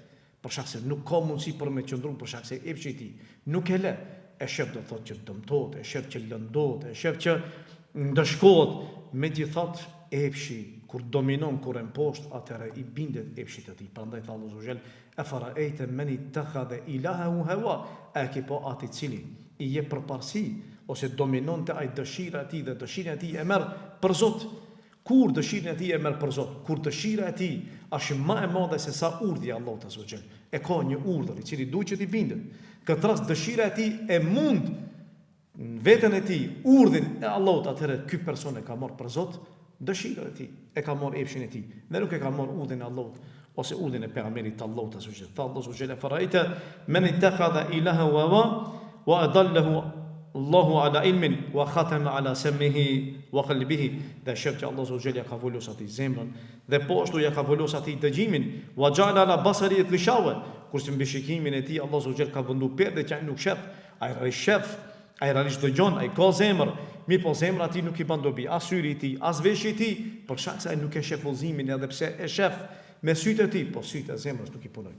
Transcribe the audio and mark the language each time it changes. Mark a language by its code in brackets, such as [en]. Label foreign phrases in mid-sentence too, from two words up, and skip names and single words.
[sq] Për shkak se nuk ka mundësi për me qëndru, për shkak se epshi i tij nuk e lë. E shef do thotë që dëmtohet, e shef që lëndohet, e shef që ndëshkohet. Megjithatë, epshi kur dominon, kur e mposht, atëherë i bindet epshit të tij. Prandaj tha Allahu xhel, [ar] "أفرأيت من اتخذ إلهه هواه", [sq] a ke po atë i cili i jep përparësi ose dominonte ai dëshira e tij dhe dëshira e tij e merr për Zot. Kur dëshira e tij e merr për Zot, kur dëshira e tij është më e madhe se sa urdhja e Allahut [ar] عز وجل. [sq] E ka një urdhër i cili duhet që t'i bindet. Këtë rast dëshira e tij e mund në veten e tij urdhin e Allahut, atëherë ky person e ka marrë për Zot dëshirën e tij, e ka marrë epshin e tij, dhe nuk e ka marrë urdhin e Allahut ose urdhin e pejgamberit të Allahut [ar] عز وجل. [sq] Tha Allahu xhel [ar] فرأيت من اتخذ إله وأضله الله على علم وختم على سمعه وقلبه. [sq] Dhe shef që Allahu xhel ja ka volosur atij zemrën dhe po ashtu ja ka volosur atij dëgjimin, [ar] وجعل على بصره غشاوة, [sq] kurse mbi shikimin e tij Allahu xhel ka vendu perde që ai nuk shef, ai rishef, ai realisht dëgjon, ai ka zemër, mi po zemra atij nuk i bën dobi as syri i tij, as veshi i tij, për shkak se ai nuk e shef udhëzimin, edhe pse e shef me sytë e tij, po sytë e zemrës nuk i punojnë.